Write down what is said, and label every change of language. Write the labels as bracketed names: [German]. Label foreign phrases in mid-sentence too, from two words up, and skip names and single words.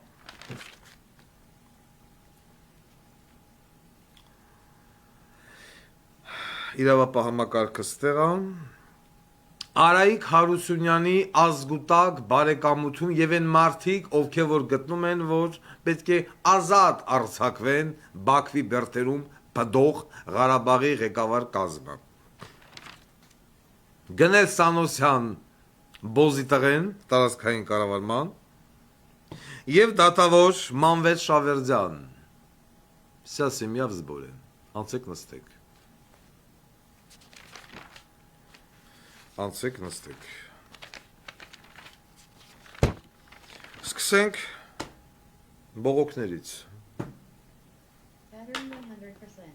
[Armenian] Իրավապահամակարգը ստեղա Արայիկ Հարությունյանի ազգուտակ բարեկամություն եւ այն մարդիկ, ովքեր որ գտնում են, որ պետք է ազատ արձակվեն Բաքվի բերտերում բդող Ղարաբաղի ղեկավար կազմը։ Գնել Սանոսյան Բոզի տղեն տարածքային կառավարման եւ դատավոր Մանվետ Շավերդյան։ [Russian] Вся семья в сборе։ [Armenian] Անցեք նստեք։ Անցեք նստեք։ սկսենք բողոքներից։ [English] Battery 100%.